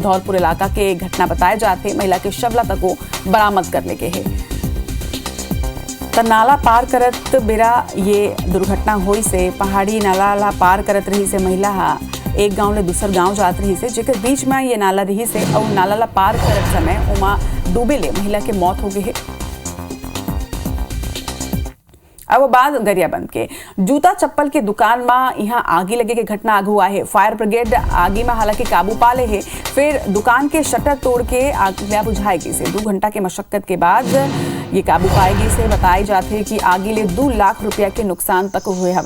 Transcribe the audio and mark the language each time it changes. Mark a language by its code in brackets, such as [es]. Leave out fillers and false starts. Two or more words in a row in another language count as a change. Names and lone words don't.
[hne] धौलपुर इलाका के एक घटना बताए जाते महिला के शवला तक को बरामद कर ले गए है। तो नाला पार करत बेरा ये दुर्घटना हुई से पहाड़ी नाला ला पार करत रही से महिला एक गांव ले दूसर गांव जात रही से जेकर बीच में ये नाला रही से और नाला ला पार करत समय उमा डूबे ले महिला के मौत हो गई है। अब बात गरियाबंद के जूता चप्पल के दुकान में यहाँ आगी लगे के घटना आगू हुआ है। [en] fire brigade [hne] आगी में हालांकि काबू पा ले है। फिर दुकान के शटर तोड़ के आग बुझाएगी से 2 घंटा के मशक्कत के बाद ये काबू पाएगी से बताई जाती है कि आगे ले 2 लाख रुपया के नुकसान तक हुए हवे।